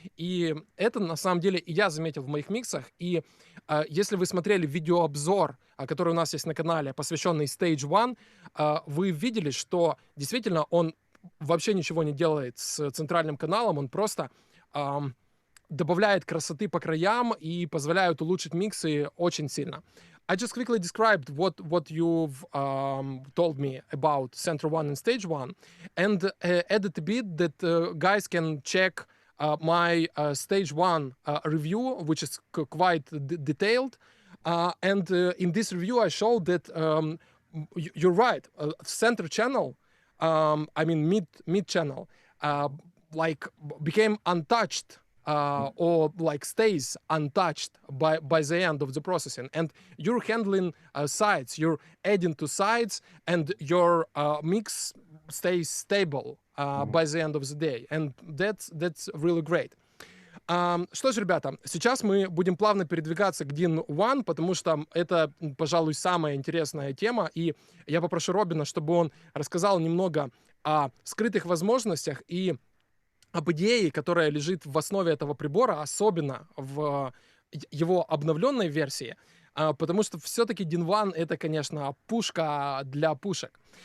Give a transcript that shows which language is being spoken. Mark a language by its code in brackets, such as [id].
[ru] И это, на самом деле, и я заметил в моих миксах. И если вы смотрели видеообзор, который у нас есть на канале, посвященный Stage One, вы видели, что действительно он вообще ничего не делает с центральным каналом, он просто добавляет красоты по краям и позволяет улучшить миксы очень сильно. [en] I just quickly described what you've told me about Center One and Stage One, and added a bit that guys can check my Stage One review, which is quite detailed. And in this review, I showed that you're right. Center channel, I mean mid channel, like became untouched. Or like stays untouched by the end of the processing, and you're handling sides, you're adding to sides, and your mix stays stable by the end of the day, and that's really great. [ru] Что ж, ребята, сейчас мы будем плавно передвигаться к DIN One, потому что это, пожалуй, самая интересная тема, и я попрошу Робина, чтобы он рассказал немного о скрытых возможностях и об идее, которая лежит в основе этого прибора, особенно в его обновленной версии, потому что все-таки DIN One — это, конечно, пушка для пушек.